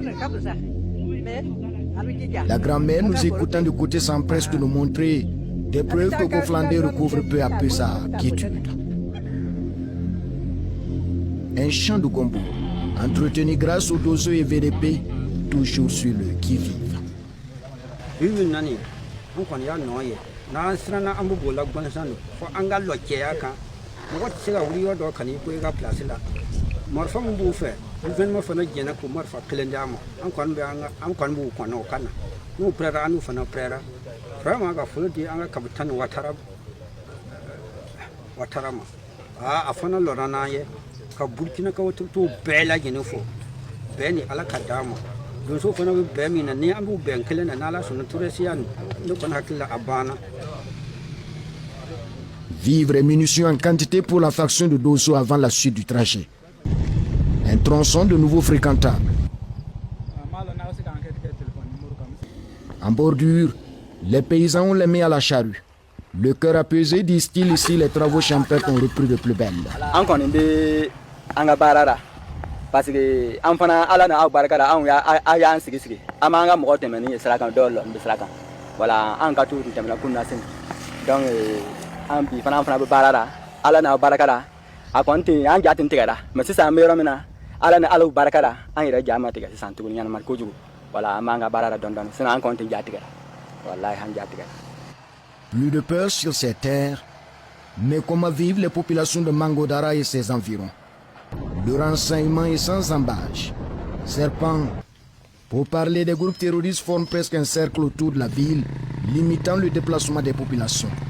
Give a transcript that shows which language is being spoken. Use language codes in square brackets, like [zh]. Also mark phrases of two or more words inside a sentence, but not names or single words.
[fr] La grand-mère, nous écoutant de côté, s'empresse de nous montrer des preuves que Koflandi recouvre peu à peu sa quiétude. Un champ de gombo, entretenu grâce aux doseux et VDP, toujours sur le qui-vive. [bm] An kɔni y'a nɔ ye n'an siranna an bɛ bolila gansan don fo an ka lɔ cɛya kan mɔgɔ tɛ se ka wuli yɔrɔ dɔ ka n'i ko i ka pilasi la marifa min b'u fɛ gouvernement fana jɛnna k'o marifa kelen di an ma an kɔni b'u kɔnɔ o ka na n'u pɛrɛra an n'u fana pɛrɛra vraiment ka foli di an ka kapitani Ouattara ma a fana lɔra n'an ye ka Burkinakaw t'o bɛɛ lajɛlen fo bɛɛ ni Ala ka d'a ma. [fr] Vivres et munitions en quantité pour la faction de Dosso avant la suite du trajet. Un tronçon de nouveau fréquentable. En bordure, les paysans ont les mains à la charrue. Le cœur apaisé, disent-ils, ici les travaux champêtres ont repris de plus belle. [bm] Parce que an fana Ala na aw barika da an y'an sigi an b'an ka mɔgɔ tɛmɛ ni sira kan dɔw lɔn bɛ sira kan voilà an ka t'u tɛmɛna kun na sen donc an bi fana bɛ baara la Ala na aw barika da a kɔni tɛ an ja tɛ tigɛra mais sisan an bɛ yɔrɔ min na Ala ni Alaw barika da an yɛrɛ ja ma tigɛ sisan tuguni ɲanama kojugu voilà an b'an ka baara la dɔɔni sinon an kɔni tɛ ja tigɛra wallahi an ja tigɛra. [fr] Plus de peur sur ces terres, mais comment vivent les populations de Mangodara et ses environs? Le renseignement est sans embâche. Serpent, pour parler des groupes terroristes, forment presque un cercle autour de la ville, limitant le déplacement des populations.